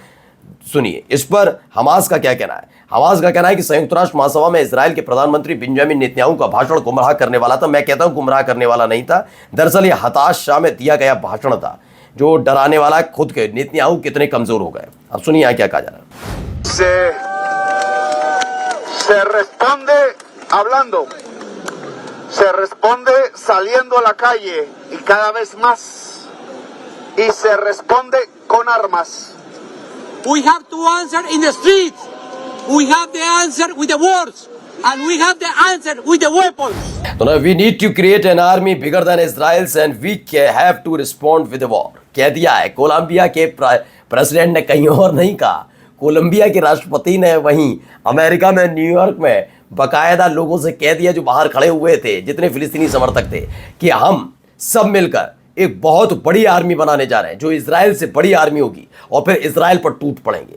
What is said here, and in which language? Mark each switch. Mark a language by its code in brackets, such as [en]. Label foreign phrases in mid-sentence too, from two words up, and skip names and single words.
[hi] सुनिए इस पर हमास का क्या कहना है। हमास का कहना है कि संयुक्त राष्ट्र महासभा में इजराइल के प्रधानमंत्री बेंजामिन नेतन्याहू का भाषण गुमराह करने वाला था। मैं कहता हूं गुमराह करने वाला नहीं था, दरअसल यह हताशा में दिया गया भाषण था जो डराने वाला। खुद के नेतन्याहू कितने कमजोर हो गए। अब सुनिए यहाँ क्या कहा जा रहा है। [es] Se responde hablando, se responde saliendo a la calle y cada vez más, y se responde con armas. [en] We have to answer in the streets. We have the answer with the words, and we have the answer with the weapons. So now we need to create an army bigger than Israel's, and we have to respond with a war. [hi] कह दिया है। कोलंबिया के प्रेसिडेंट ने कहीं और नहीं कहा। कोलंबिया के राष्ट्रपति ने वहीं अमेरिका में, न्यूयॉर्क में बाकायदा लोगों से कह दिया जो बाहर खड़े हुए थे, जितने फिलिस्तीनी समर्थक थे, कि हम सब मिलकर एक बहुत बड़ी आर्मी बनाने जा रहे हैं जो इजराइल से बड़ी आर्मी होगी और फिर इजराइल पर टूट पड़ेंगे।